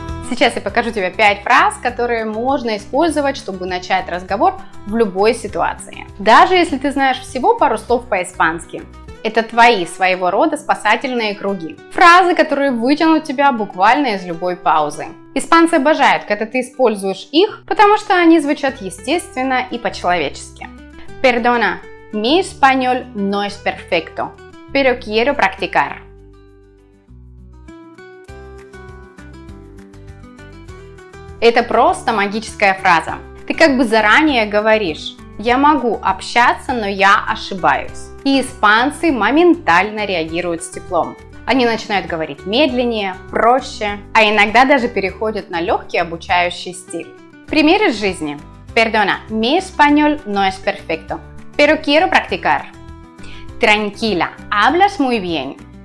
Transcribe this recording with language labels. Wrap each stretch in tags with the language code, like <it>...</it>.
<ru>Сейчас я покажу тебе 5 фраз, которые можно использовать, чтобы начать разговор в любой ситуации. Даже если ты знаешь всего пару слов по-испански. Это твои своего рода спасательные круги. Фразы, которые вытянут тебя буквально из любой паузы. Испанцы обожают, когда ты используешь их, потому что они звучат естественно и по-человечески.</ru> <es>Perdona, mi español no es perfecto, pero quiero practicar.</es> <ru>Это просто магическая фраза. Ты как бы заранее говоришь: я могу общаться, но я ошибаюсь. И испанцы моментально реагируют с теплом. Они начинают говорить медленнее, проще, а иногда даже переходят на легкий обучающий стиль. Пример из жизни.</ru> <es>Perdona, mi español no es perfecto, pero quiero practicar. Tranquila, hablas muy bien.</es>